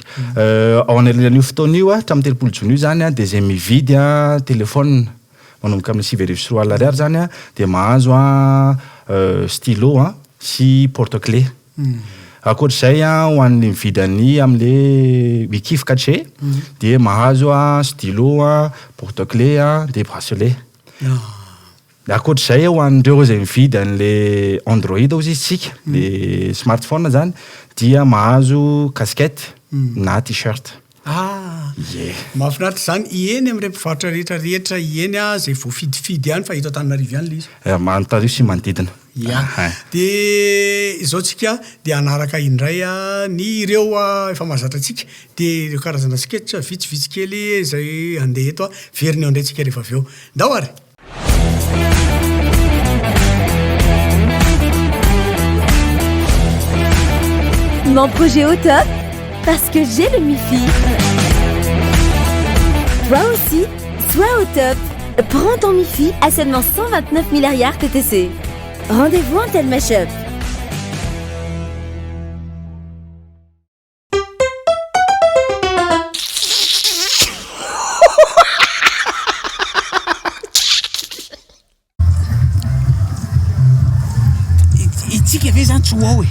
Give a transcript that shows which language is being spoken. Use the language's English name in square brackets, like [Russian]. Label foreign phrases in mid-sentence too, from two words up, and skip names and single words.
[Malagasy] Ao an'io fotoana io hatramin'ny 30 Jona io zany de zay mividy téléphone manomboka amin'ny 7,4 alina ariary zany de mahazo stylo sy porte-clés. Akoatr'izay ho an'ny mividany amin'le Wikif caché de mahazo stylo, porte-clés de bracelet. Akoatr'izay ho an'ireo zay mividy an'le Android ozy isika le smartphone zany dia mahazo casquette na t-shirt. Mahafinaritra zany ieny amin'ireo mpivarotra rehetrarehetra ieny zay voafidifidy ihany fa eto Antananarivo ihany le izy. Manontarivo sy manodidina. De izao tsika de anaraka indray ny ireo efa mahazatra antsika de ireo karazana sketch vitsivitsy kely zay andeha eto veriny eo indray tsika rehefa avy eo. Ndao ary. [French] Mon projet au top parce que j'ai le MiFi. Toi aussi, sois au top. Prends ton MiFi à seulement 129 milliards TTC. Rendez-vous en Telmashop. [Malagasy] Itsika ve zany tsy ho ao